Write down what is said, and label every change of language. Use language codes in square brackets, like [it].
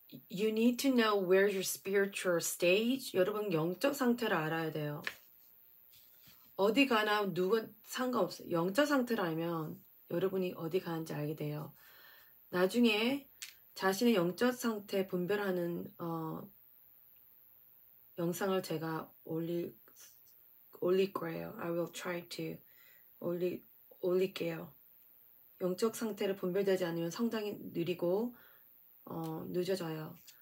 [en] You need to know where your spiritual stage. [ko] 여러분 영적 상태를 알아야 돼요. 어디 가나 누군 상관없어요. 영적 상태를 알면 여러분이 어디 가는지 알게 돼요. 나중에 자신의 영적 상태 분별하는 영상을 제가 올릴 거예요. [en] I will try to [ko] 올릴게요. 영적 상태를 분별되지 않으면 성장이 느리고 늦어져요.